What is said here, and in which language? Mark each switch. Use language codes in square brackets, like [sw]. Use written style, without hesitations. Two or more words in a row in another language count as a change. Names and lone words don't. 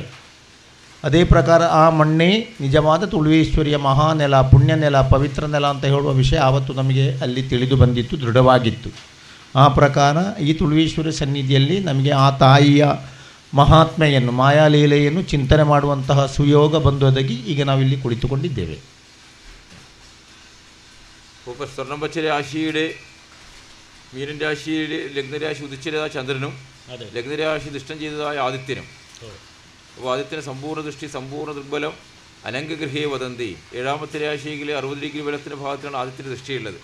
[kn] ಅದೇ ಪ್ರಕಾರ ಆ ಮಣ್ಣೇ ನಿಜವಾದ ತುಳುವೇಶ್ವರಿಯ ಮಹಾನೆಲ, ಪುಣ್ಯ ನೆಲ, ಪವಿತ್ರ ನೆಲ ಅಂತ ಹೇಳುವ ವಿಷಯ ಆವತ್ತು ನಮಗೆ ಅಲ್ಲಿ ತಿಳಿದು ಬಂದಿತ್ತು, ದೃಢವಾಗಿತ್ತು. ಆ ಪ್ರಕಾರ ಈ ತುಳುವೇಶ್ವರ ಸನ್ನಿಧಿಯಲ್ಲಿ ನಮಗೆ ಆ ತಾಯಿಯ ಮಹಾತ್ಮೆಯನ್ನು, ಮಾಯಾಲೀಲೆಯನ್ನು ಚಿಂತನೆ ಮಾಡುವಂತಹ ಸುಯೋಗ ಬಂದೊದಗಿ ಈಗ ನಾವಿಲ್ಲಿ ಕುಳಿತುಕೊಂಡಿದ್ದೇವೆ. [ml] സ്വർണം വച്ച രാശിയുടെ മീനൻ രാശിയുടെ ലഗ്നരാശി ഉദിച്ചതായ ചന്ദ്രനും ലഗ്നരാശി ദൃഷ്ടം ചെയ്തതായ ആദിത്യനും. അപ്പോൾ ആദിത്യന് സമ്പൂർണ്ണ ദൃഷ്ടി, സമ്പൂർണ്ണ ദുർബലം, [sa] അനംഗഗൃഹേ വദന്തി. [ml] ഏഴാമത്തെ രാശിയിലെ 60 ഡിഗ്രി ബലത്തിൻ്റെ ഭാഗത്താണ് ആദിത്യന് ദൃഷ്ടിയുള്ളത്.